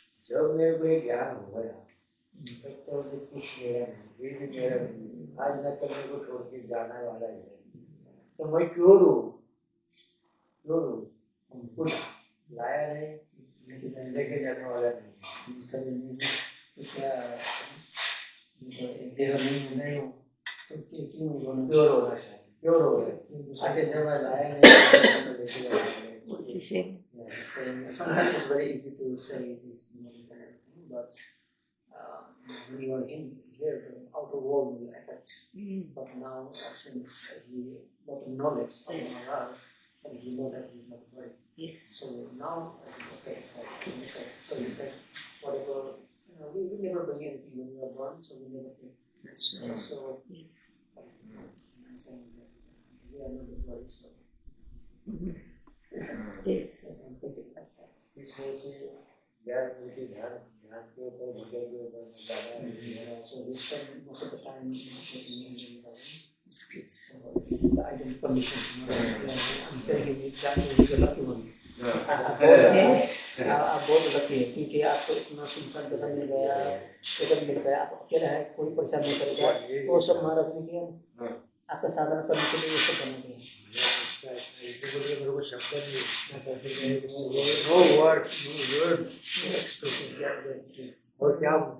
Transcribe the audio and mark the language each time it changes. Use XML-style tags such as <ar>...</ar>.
<hi>जब मेरे को एक ज्ञान हो गया तब तो कुछ मेरा नहीं, ये भी मेरा नहीं, आज न कल मेरे को छोड़ के जाना वाला ही है, तो मैं क्यों रू कुछ लाया नहीं लेके जाने वाला नहीं क्या नहीं हूँ क्यों क्यों रोना चाहिए, क्यों रो रहे आगे से मैं लाया नहीं लेके जाने वाला।</hi> <en>What's he saying? Yeah, he's saying sometimes it's very easy to say these moments and everything, but when you are in here, the outer world will affect. But now, since he got the knowledge of Maharaj, and he knows that he's not worried. Yes. So now it's okay. So he said, whatever, we never bring anything when we are born, so we never take. That's right. So Yes. I'm saying that we are not worried, so. Yes. I'm thinking like that.</en> <hi>इसमें से ज्ञान के ध्यान के ऊपर भजन के ऊपर ज़्यादा</hi> <en>So we spend most of the time in Indian learning. It's good. So this is the ideal condition. I'm telling you exactly who's the lucky one. Yes.</en> <hi>आप बहुत लकी है क्योंकि आपको इतना सुनसान जगह मिल गया, जगह मिल गया, आप अकेला है, कोई परेशान नहीं करेगा, वो सब महाराज ने किया, आपका साधना करने के लिए ये सब बना दिया। मेरे को शब्द नहीं</hi> <en>no words</en> <hi>और क्या</hi>